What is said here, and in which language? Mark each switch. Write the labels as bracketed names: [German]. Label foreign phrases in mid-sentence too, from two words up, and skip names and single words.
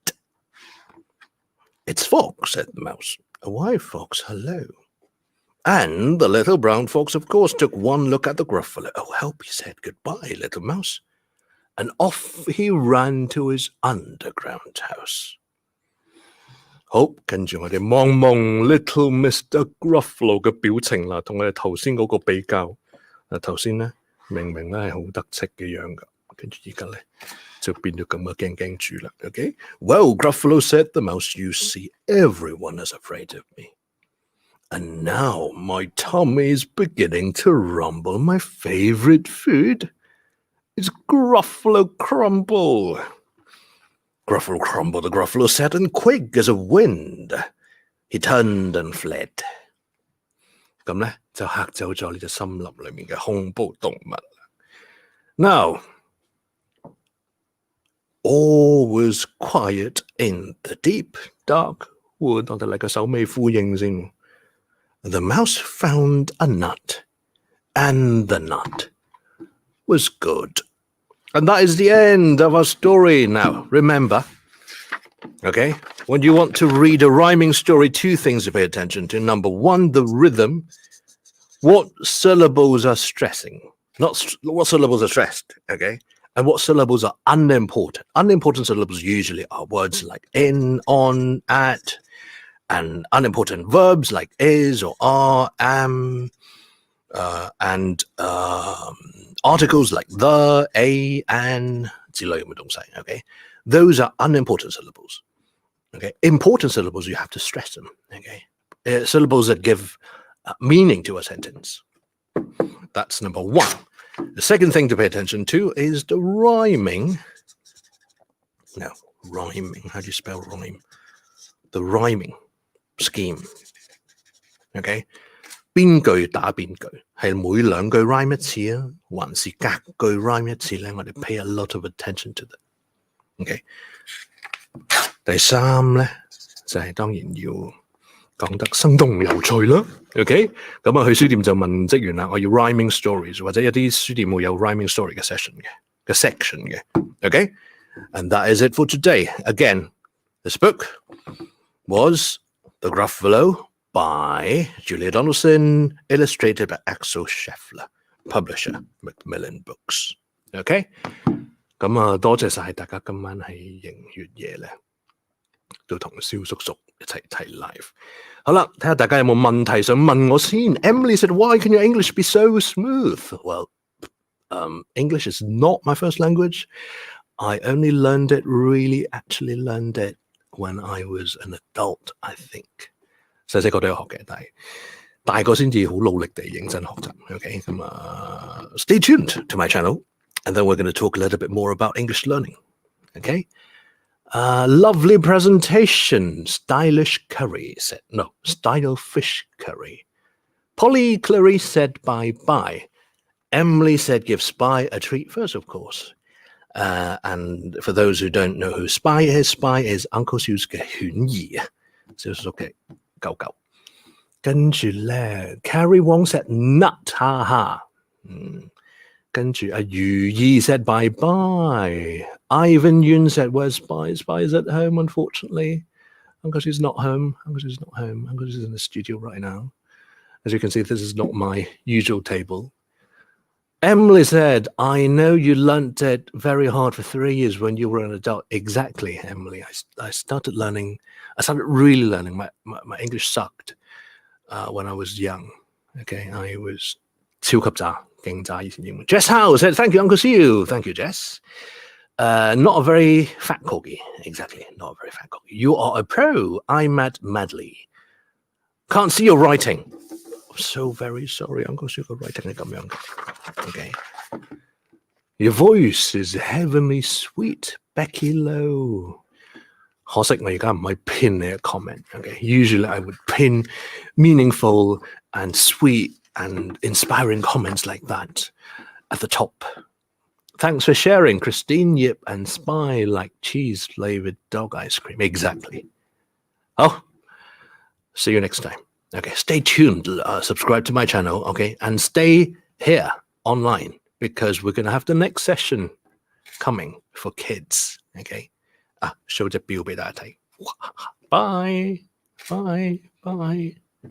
[English] It's Fox, said the mouse. Why, Fox, hello. And the little brown fox, of course, took one look at the Gruffalo. Oh, help, he said, goodbye, little mouse. And off he ran to his underground house. [Cantonese] 好，跟住我哋望望 Little Mr. Gruffalo 嘅表情啦，同我哋頭先嗰個比較。頭先咧明明咧係好得戚嘅樣噶，跟住而家咧就變咗咁嘅驚驚豬啦。Okay? [English] Well, Gruffalo said the mouse, you see, everyone is afraid of me. And now my tummy is beginning to rumble. My favorite food is Gruffalo Crumble. Gruffalo Crumble, the Gruffalo said, and quick as a wind, he turned and fled. [Cantonese] 咁咧就嚇走咗呢隻森林裏面嘅恐怖動物。 [English] Now, all was quiet in the deep, dark wood. [Cantonese] 我哋嚟個首尾呼應先。 [English] The mouse found a nut, and the nut was good. And that is the end of our story. Now, remember, okay, when you want to read a rhyming story, two things to pay attention to. Number one, the rhythm. What syllables are stressing? What syllables are stressed, okay? And what syllables are unimportant? Unimportant syllables usually are words like in, on, at, and unimportant verbs like is or are, am, and articles like the, a, an, [Cantonese] 之類咁嘅東西, [English] okay? Those are unimportant syllables, okay? Important syllables, you have to stress them, okay? Syllables that give meaning to a sentence. That's number one. The second thing to pay attention to is the rhyming. No, rhyming. How do you spell rhyme? The rhyming scheme. Okay? [Cantonese] 邊句打邊句係每兩句 rhyme 一次啊，還是隔句 rhyme 一次咧？我哋 [English] pay a lot of attention to that. [Cantonese] Okay? 第三咧就係當然要講得生動有趣啦。OK？咁啊去書店就問職員啦，我要 [English] rhyming stories [Cantonese] 或者有啲書店會有 [English] rhyming story [Cantonese] 嘅 section 嘅 section 嘅。OK？ [English] And that is it for today. Again, this book was The Gruffalo by Julia Donaldson, illustrated by Axel Scheffler, publisher, Macmillan Books. [Cantonese] OK？ 咁啊多謝晒大家今晚喺迎月夜咧，都同蕭叔叔一齊睇 live。好啦，睇下大家有冇問題想問我先。 [English] Emily said, why can your English be so smooth? Well, English is not my first language. I only actually learned it when I was an adult, I think. [Cantonese] 細細個都有學嘅，但係大個先至好努力地認真學習。 [English] Okay, stay tuned to my channel, and then we're going to talk a little bit more about English learning. Okay. Lovely presentation. Stylish curry said, no, style fish curry. Polly Clarice said bye-bye. Emily said give Spy a treat first, of course. And for those who don't know who Spy is Uncle Siu's [Cantonese] 嘅犬兒，小叔嘅狗狗。跟住咧 [English] Carrie Wong said nut, ha ha. 跟住如意 said bye-bye. Ivan Yun said, where's Spy? Spy is at home, unfortunately. Uncle Siu's not home. Uncle Siu's not home. Uncle Siu's in the studio right now. As you can see, this is not my usual table. Emily said, I know you learnt it very hard for 3 years when you were an adult. Exactly, Emily. I started really learning. My English sucked when I was young. Okay, I was [Cantonese] 超級渣，勁渣以前英文。 [English] Jess Howe said, thank you, Uncle Siu. Thank you, Jess. Not a very fat corgi. Exactly, not a very fat corgi. You are a pro. I'm at Madly. Can't see your writing. I'm so very sorry, Uncle Siu [Cantonese] 個 writing 係咁樣嘅。 [English] Okay. Your voice is heavenly sweet, Becky Lowe. [Cantonese] 可惜我而家唔可以 pin 你嘅 [English] comment. Okay. Usually I would pin meaningful and sweet and inspiring comments like that at the top. Thanks for sharing, Christine, Yip, and Spy like cheese-flavored dog ice cream. Exactly. Oh, see you next time. Okay, stay tuned. Subscribe to my channel, okay? And stay here online because we're going to have the next session coming for kids, okay? [Cantonese] Show 隻表俾大家睇. [English] Bye. Bye. Bye.